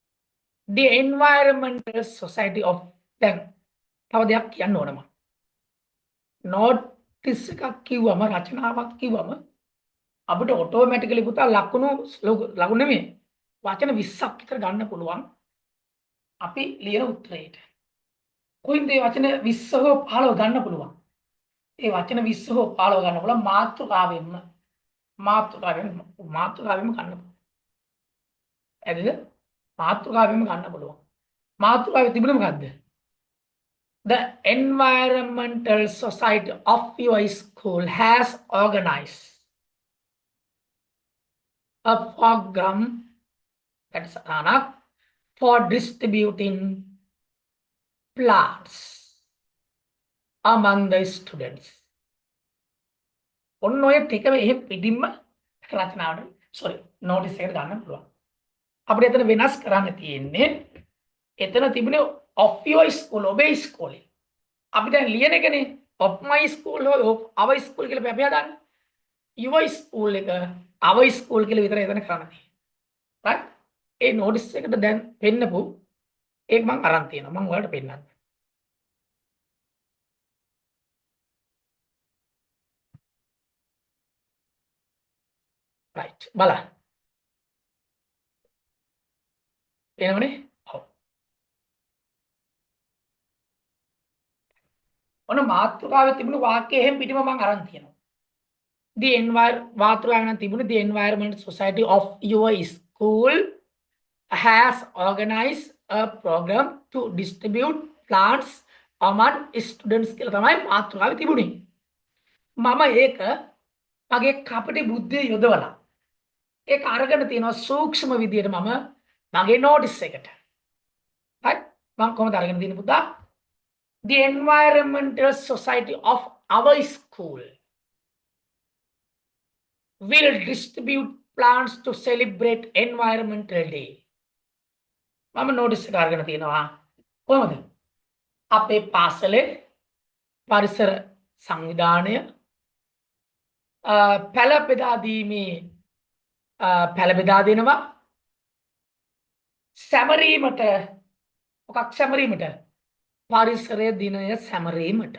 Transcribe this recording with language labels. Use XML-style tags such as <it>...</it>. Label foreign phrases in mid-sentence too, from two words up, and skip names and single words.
<en>right? the environmental society of</en> <si>දැන් තව දෙයක් කියන්න ඕනම notice එකක් කිව්වම රචනාවක් කිව්වම අපිට ඔටෝමැටිකලි පුතා ලකුණු නෙමෙයි වචන 20ක් විතර ගන්න පුළුවන් අපි ලියන උත්තරේට. කොයින්ද මේ වචන 20 හෝ 15 ගන්න පුළුවන්? ඒ වචන 20 හෝ 15 ගන්න පුළුවන් මාතෘකාවෙන්ම ගන්න පුළුවන්. ඇයිද? මාතෘකාවෙන්ම ගන්න පුළුවන්. මාතෘකාවේ තිබුණේ මොකද්ද?</si> <en>The environmental society of your school has organized a program that's enough for distributing plants among the students.</en> <si>ඔන්න ඔය ටික එහෙම පිටින්ම රචනාවට නෝටිස් එකට ගන්න පුළුවන්. අපිට එතන වෙනස් කරන්න තියෙන්නේ එතන තිබුණේ</si> <en>of your school</en> <si>ඔබේ ඉස්කෝලේ. අපි දැන් ලියන එකනේ</si> <en>of my school</en> <si>හෝ</si> <en>of our school</en> <si>කියලා අපි හදාන්නේ.</si> <en>your school</en> <si>එක</si> <en>our school</en> <si>කියලා විතරයි එතන කරන්න තියෙන්නේ. right? ඒ නෝටිස් එකට දැන් පෙන්නපු ඒක මම අරන් තියෙනවා. මම ඔයාලට පෙන්නන්නම්. right. බලන්න. එනවනේ? ඔව්. ඔන්න මාතෘකාවේ තිබුණු වාක්‍යය එහෙම පිටිම මම අරන් තියෙනවා. මාතෘකාවේ නම් තිබුණේ</si> <en>the environment society of your school has organized a program to distribute plants among students</en> <si>කියලා තමයි මාතෘකාවේ තිබුණේ. මම ඒක මගේ කපටි බුද්ධිය යොදවලා ඒක අරගෙන තියෙනවා සූක්ෂම විදියට මම මගේ නෝටිස් එකට. right? මම කොහොමද අරගෙන තියෙන්නේ පුතා?</si> <en>The environmental society of our school will distribute plants to celebrate environmental day.</en> <si>මම නෝටිස් එක අරගෙන තියෙනවා කොහොමද? අපේ පාසලේ පරිසර සංවිධානය පැල බෙදා දෙනවා සැමරීමට මොකක් සැමරීමට පරිසරය දිනය සැමරීමට.</si>